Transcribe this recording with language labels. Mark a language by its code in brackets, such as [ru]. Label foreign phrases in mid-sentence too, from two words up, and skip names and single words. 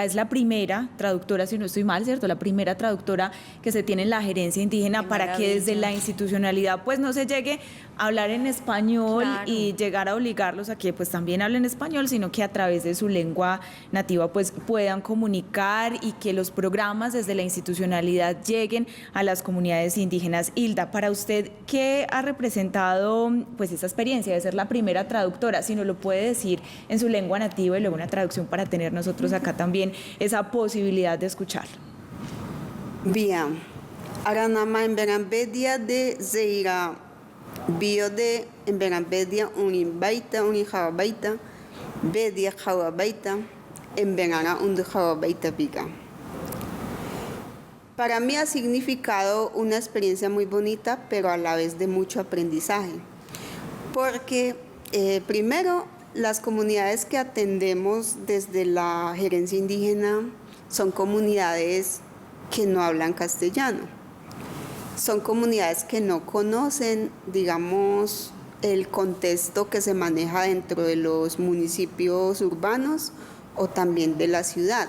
[es] Es la primera traductora, si no estoy mal, ¿cierto? La primera traductora que se tiene en la gerencia indígena para que desde la institucionalidad pues no se llegue a hablar en español y llegar a obligarlos a que pues también hablen español, sino que a través de su lengua nativa pues puedan comunicar y que los programas desde la institucionalidad lleguen a las comunidades indígenas. Hilda, para usted, ¿qué ha representado pues esa experiencia de ser la primera traductora? Si nos lo puede decir en su lengua nativa y luego una traducción para tener nosotros acá también esa posibilidad de escucharlo. Bien, [emp] aranama en Berambedia de Zeira, bio de en Berambedia unimbaita, unijabaita, bedia jawabaita, en Berana undujabaita pica. [es] Para mí ha significado una experiencia muy bonita, pero a la vez de mucho aprendizaje, porque primero las comunidades que atendemos desde la gerencia indígena son comunidades que no hablan castellano, son comunidades que no conocen, digamos, el contexto que se maneja dentro de los municipios urbanos o también de la ciudad.